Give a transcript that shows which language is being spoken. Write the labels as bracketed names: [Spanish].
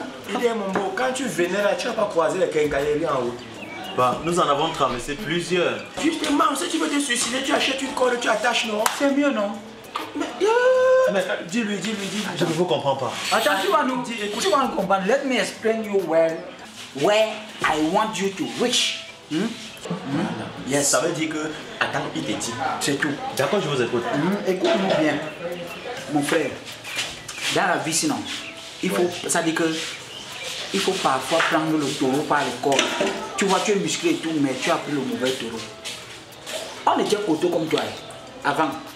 [French] Il est mon beau. Quand tu venais là, tu n'as pas croisé les quincailleries en haut. Bah, nous en avons traversé plusieurs. Justement, si tu veux te suicider, tu achètes une corde, tu attaches, non? C'est mieux, non? Mais dis-lui. Je ne vous comprends pas. Attends, tu vas nous comprendre. [English] Let me explain you where I want you to reach. Yes. [French] Ça veut dire que, attends, il te dit. C'est tout. D'accord, je vous écoute. Écoute-nous bien, mon frère. Dans la vie, sinon, ça dit que il faut parfois prendre le taureau par le corps. Tu vois, tu es musclé et tout, mais tu as pris le mauvais taureau. On était coteau comme toi, avant.